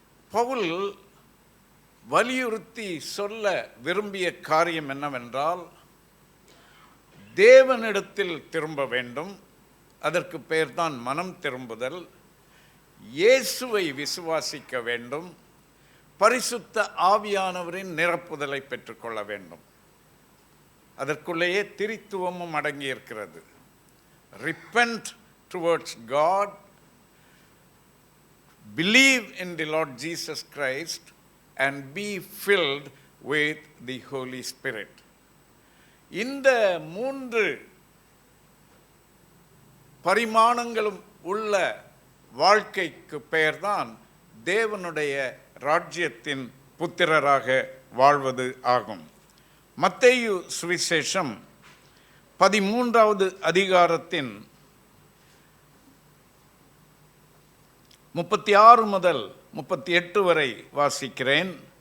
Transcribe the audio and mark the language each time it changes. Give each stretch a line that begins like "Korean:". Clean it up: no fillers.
Tamil: பவுல் வலியுறுத்தி சொல்ல விரும்பிய காரியம் என்னவென்றால், தேவனிடத்தில் திரும்ப வேண்டும். அதற்கு பெயர்தான் மனம் திரும்புதல். இயேசுவை விசுவாசிக்க வேண்டும். பரிசுத்த ஆவியானவரின் நிரப்புதலை பெற்றுக்கொள்ள வேண்டும். அதற்குள்ளேயே திரித்துவமும் அடங்கியிருக்கிறது.
English: Repent towards God, believe in the Lord Jesus Christ and be filled with the Holy Spirit.
Tamil: இந்த 3 பரிமாணங்களும் உள்ள வாழ்க்கைக்கு பெயர்தான் தேவனுடைய ராஜ்யத்தின் புத்திரராக வாழ்வது ஆகும். மத்தேயு சுவிசேஷம் 13வது அதிகாரத்தின் 36 முதல் 38 வரை வாசிக்கிறேன்.